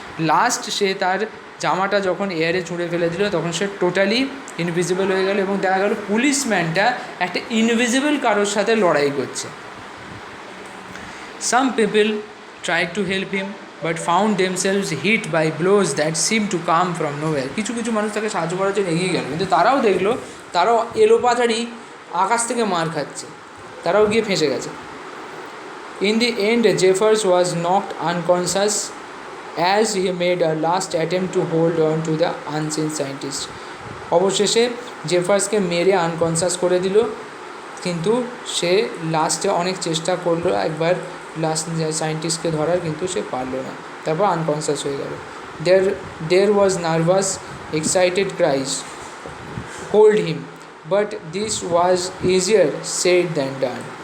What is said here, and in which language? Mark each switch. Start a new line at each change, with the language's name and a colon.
Bangla: Last সে তার জামাটা যখন এয়ারে ছুঁড়ে ফেলে দিল তখন সে টোটালি ইনভিজিবল হয়ে গেল এবং দেখা গেল পুলিশম্যানটা একটা ইনভিজিবল কারোর সাথে লড়াই করছে।
English: Some people tried to help him but found themselves hit by blows that seemed to come from nowhere.
Bangla: কিছু কিছু মানুষ তাকে সাহায্য করার জন্য এগিয়ে গেল, কিন্তু তারাও দেখলো তারাও এলোপাথারি আকাশ থেকে মার খাচ্ছে, তারাও গিয়ে ফেঁসে গেছে।
English: In the end, Jeffers was knocked unconscious as he made a last attempt to hold on to the unseen scientist.
Bangla: অবশেষে জেফার্সকে মেরে আনকনসাস করে দিল, কিন্তু সে লাস্টে অনেক চেষ্টা করলো একবার লাস্ট সায়েন্টিস্টকে ধরার, কিন্তু সে পারলো না, তারপর আনকনসিয়াস হয়ে গেল।
English: There was nervous excited cries hold him, but this was easier said than done.